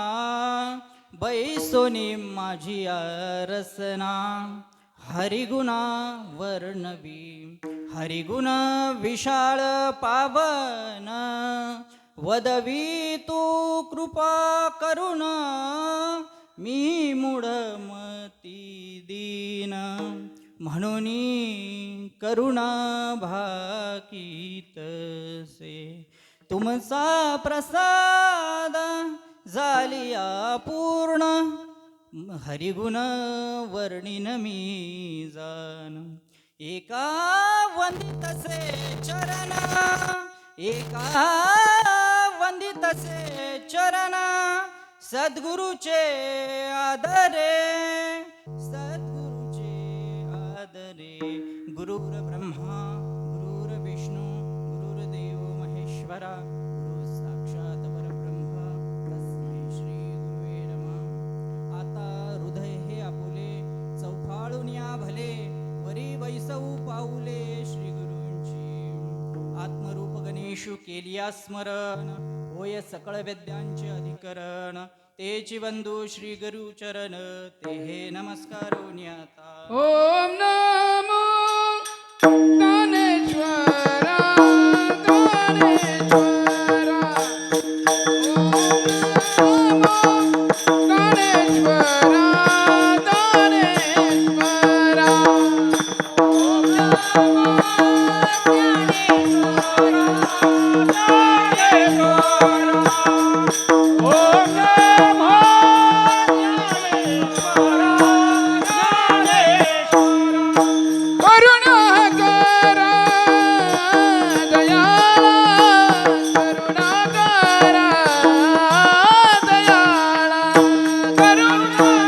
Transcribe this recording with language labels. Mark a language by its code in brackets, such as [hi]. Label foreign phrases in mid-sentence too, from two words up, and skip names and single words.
[mr] बैसोनी माझी रसना हरिगुणा वर्णवी हरिगुण विशाळ पावन वदवी तू कृपा करुण मी मूढमती दीन म्हणून करुणा भाकीतसे तुमचा प्रसाद झालिया पूर्ण हरिगुण वर्णिन मी जान एका वंदितसे चरण एका वंदितसे चरण सद्गुरुचे आदरे सद्गुरुचे आदरे [sa] गुरुर ब्रह्मा गुरुर विष्णू गुरुर्देव महेश्वरा गुरु साक्षात परब्रह्म तस्मै श्री गुरुवे नमः [mr] आता हृदय हे आपुले चौफाळून या भले वरी वैसऊ पाऊले श्री गुरु विश्व केलिया स्मरण होय सकळ वेद्यांचे अधिकरण तेची बंधू श्री गुरु चरण ते हे नमस्कार आता ओम नमो ज्ञानेश्वरा ज्ञानेश्वरा ओम नमो ज्ञानेश्वरा ज्ञानेश्वरा ओम नमो ज्ञानेश्वरा ज्ञानेश्वरा ओम नमो करुणा करा दयाळा करुणा करा दयाळा करुणा